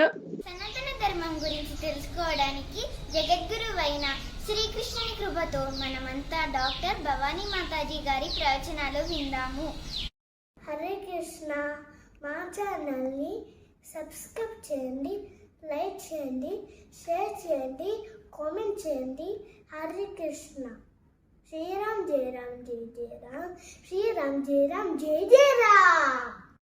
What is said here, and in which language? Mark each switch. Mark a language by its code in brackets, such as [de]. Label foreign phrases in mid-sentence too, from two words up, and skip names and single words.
[te] సనాతన ధర్మం గురించి తెలుసుకోవడానికి జగద్గురువైన శ్రీకృష్ణుని కృపతో మనమంతా డాక్టర్ భవానీ మాతాజీ గారి ప్రవచనాలు విందాము. హరే కృష్ణ. మా ఛానల్ని సబ్స్క్రైబ్ చేయండి, లైక్ చేయండి, షేర్ చేయండి, కామెంట్ చేయండి. హరే కృష్ణ. [hi] श्री राम जय राम जय जय राम, श्री राम जय राम जय जय राम।